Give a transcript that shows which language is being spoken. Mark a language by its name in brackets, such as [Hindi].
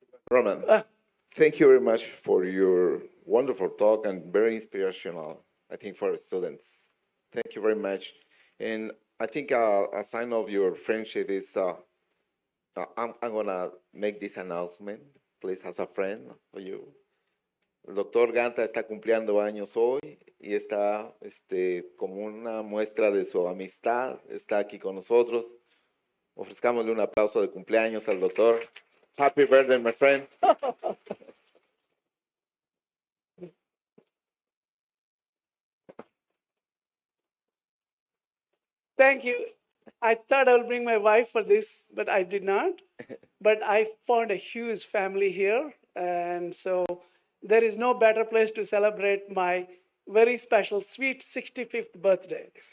[English] Roman, thank you very much for your wonderful talk and very inspirational, I think, for students. Thank you very much. And I think a sign of your friendship is I'm going to make this announcement, please, as a friend for you. [Spanish] El doctor Ganta está cumpliendo años hoy y está como una muestra de su amistad, está aquí con nosotros. Ofrezcámosle un aplauso de cumpleaños al doctor. [English] Happy birthday, my friend. Thank you. I thought I would bring my wife for this, but I did not. But I found a huge family here, and so there is no better place to celebrate my very special, sweet 65th birthday.